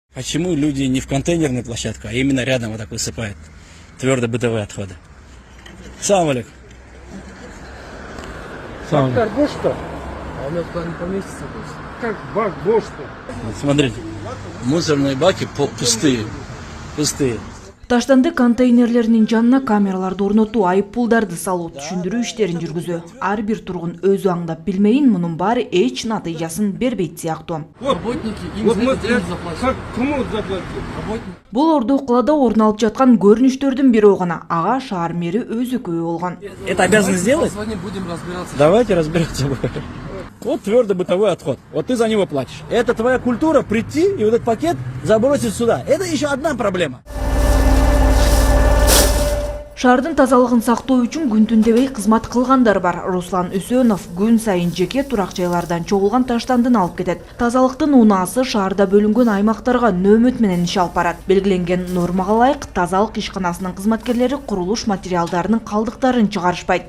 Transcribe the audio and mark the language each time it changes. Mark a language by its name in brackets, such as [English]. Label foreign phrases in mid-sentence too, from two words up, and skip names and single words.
[Russian] Почему люди не в контейнерной площадке, а именно рядом вот так высыпают твердые бытовые отходы? [Arabic] Салам алейкум. [Russian] Бак бош что? А у меня туда не поместится просто. Как бак бош что? Вот смотрите, мусорные баки пустые. Пустые. [Kyrgyz] Таштанды контейнерлеринин жанына камераларды орнотуу, айыппулдарды салуу, түшүндүрүү иштерин жүргүзүү. Ар бир тургун өзү аңдап билмейин, мунун баары эч натыйжасын бербейт сыяктуу. [Russian] Работники, им за это деньги заплатят. Кому заплатил? Работники. [Kyrgyz] Бул Ордо калада орун алып жаткан көрүнүштөрдүн бирөө гана. Ага шаар мэри өзү күбө болгон. [Russian] Это обязаны сделать? Сегодня будем разбираться. Давайте разберемся. Вот твердый бытовой отход. Вот ты за него платишь. Это твоя культура прийти и вот этот пакет забросить сюда. Это еще одна проблема. [Kyrgyz] Шаардын тазалыгын сактоо үчүн күн түн дебей кызмат кылгандар бар. Руслан Үсөнов күн сайын жеке турак жайлардан чогулган таштандын алып кетет. Тазалыктын унаасы шаарда бөлүнгөн аймактарга нөөмөт менен иш алып барат. Белгиленген нормага ылайык тазалык ишканасынын кызматкерлери курулуш материалдарынын калдыктарын чыгарышпайт.